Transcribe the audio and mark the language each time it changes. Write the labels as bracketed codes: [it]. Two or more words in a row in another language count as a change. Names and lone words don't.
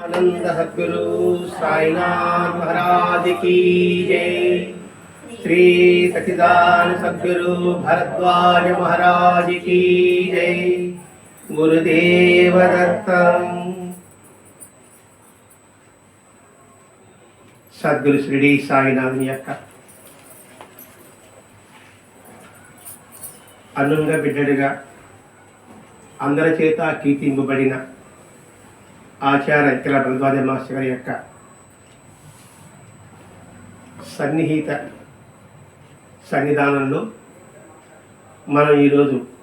[hi] आनंद सद्गुरु साईनाथ महाराज की जय। श्री सच्चिदानंद सद्गुरु भरद्वाज महाराज की जय। गुरुदेव दत्तम। [te] సద్గురు షిరిడి సాయినాథుని యొక్క అన్నుంగా బిడ్డడుగా అందరి చేత కీర్తింపబడిన ఆచార్య ఇక్కల భరద్వాజ మాస్టర్ గారి యొక్క సన్నిహిత సన్నిధానంలో మనం ఈరోజు